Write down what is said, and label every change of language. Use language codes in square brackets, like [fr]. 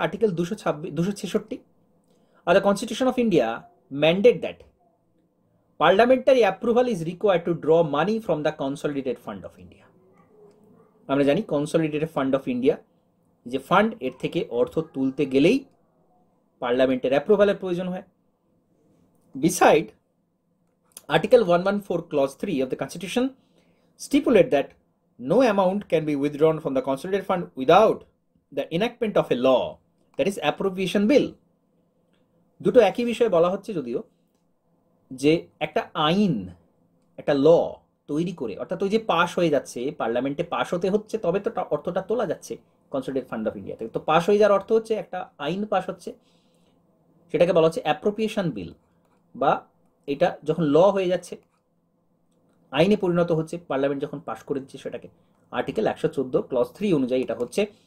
[en] Article 266 আর the constitution of India mandate that parliamentary approval is required to draw money from the consolidated fund of India. [bn] আমরা জানি consolidated fund of India যে fund, এর থেকে অর্থ তুলতে গেলেই পার্লামেন্টের অ্যাপ্রুভালের প্রয়োজন হয়। [en] Beside, Article 114 Clause 3 of the Constitution stipulate that no amount can be withdrawn from the consolidated fund without the enactment of a law, that is appropriation bill. [bn] দুটো একই বিষয়ে বলা হচ্ছে, যদিও যে একটা আইন, একটা ল তৈরি করে, অর্থাৎ ওই যে পাস হয়ে যাচ্ছে, পার্লামেন্টে পাস হতে হচ্ছে, তবে তো অর্থটা তোলা যাচ্ছে কনসলিডেটেড ফান্ড অফ ইন্ডিয়া থেকে। তো পাস হয়ে যাওয়ার অর্থ হচ্ছে একটা আইন পাস হচ্ছে, সেটাকে বলা হচ্ছে অ্যাপ্রোপ্রিয়েশন বিল, বা এটা যখন ল হয়ে যাচ্ছে, আইনে পরিণত হচ্ছে, পার্লামেন্ট যখন পাস করে দিচ্ছে সেটাকে, আর্টিকেল 114 ক্লজ 3 অনুযায়ী এটা হচ্ছে।